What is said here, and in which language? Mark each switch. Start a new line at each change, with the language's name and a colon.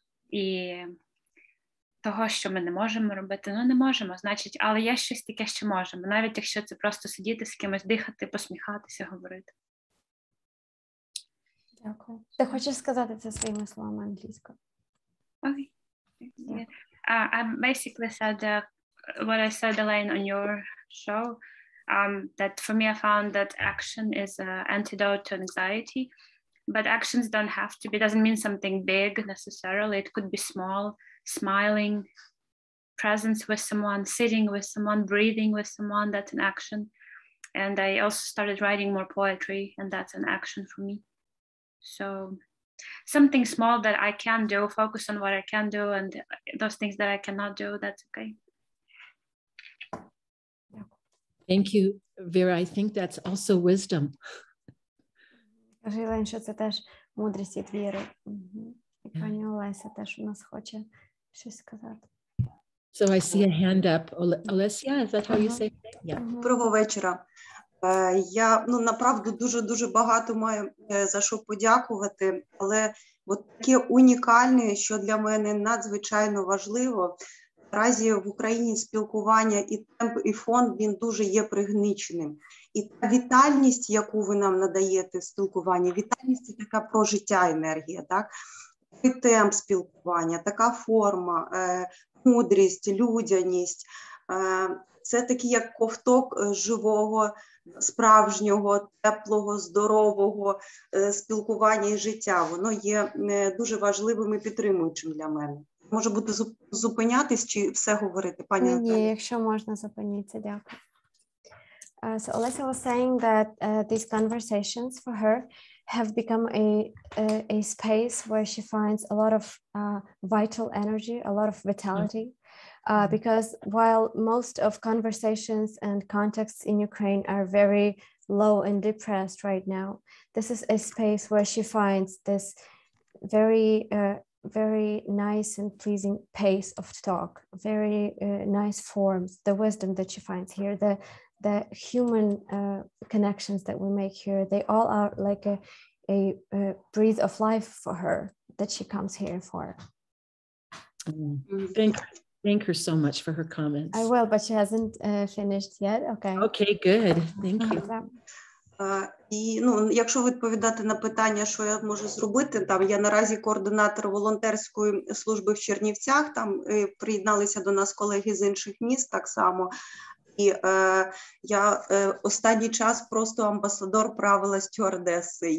Ukrainian: І того, що ми не можемо робити, не можемо, значить, але є щось таке, що можемо. Навіть якщо це просто сидіти з кимось, дихати, посміхатися, говорити. Дякую. Ти хочеш сказати це своїми словами англійською?
English: Okay. Yeah. I basically said what I said, Elaine, on your show, that for me, I found that action is an antidote to anxiety, but actions don't have to be, doesn't mean something big necessarily. It could be small, smiling, presence with someone, sitting with someone, breathing with someone, that's an action. And I also started writing more poetry, and that's an action for me. So something small that I can do, focus on what I can do, and those things that I cannot do, that's okay. Thank you, Vera. I think that's also wisdom.
Ukrainian: Каже Єлен, що це теж мудрість від віри. І пані Олеся теж у нас хоче щось сказати.
English: So I see a hand up. Olesya, is that how you say it? Yeah.
Ukrainian: Доброго вечора. Я, направду, дуже багато маю за що подякувати, але от таке унікальне, що для мене надзвичайно важливо, наразі в Україні спілкування і темп, і фон, він дуже є пригніченим. І та вітальність, яку ви нам надаєте в спілкуванні, вітальність – це така про життя енергія, так? Такий темп спілкування, така форма, мудрість, людяність – це такий як ковток живого, справжнього, теплого, здорового спілкування і життя. Воно є дуже важливим і підтримуючим для мене. Може бути зупинятись чи все говорити, пані Наталі? Ні, якщо можна, зупиніться, дякую.
English: So Olesya was saying that these conversations for her have become a space where she finds a lot of vital energy, a lot of vitality. Because while most of conversations and contexts in Ukraine are very low and depressed right now, this is a space where she finds this very nice and pleasing pace of talk, very nice forms, the wisdom that she finds here, the human connections that we make here, they all are like a breath of life for her that she comes here for. Thank her so much for her comments. I will, but she hasn't finished yet. Okay. Okay, good. Thank you.
Ukrainian: І, якщо відповідати на питання, що я можу зробити, там я наразі координатор волонтерської служби в Чернівцях, там приєдналися до нас колеги з інших міст так само. І я останній час просто амбасадор правила стюардеси.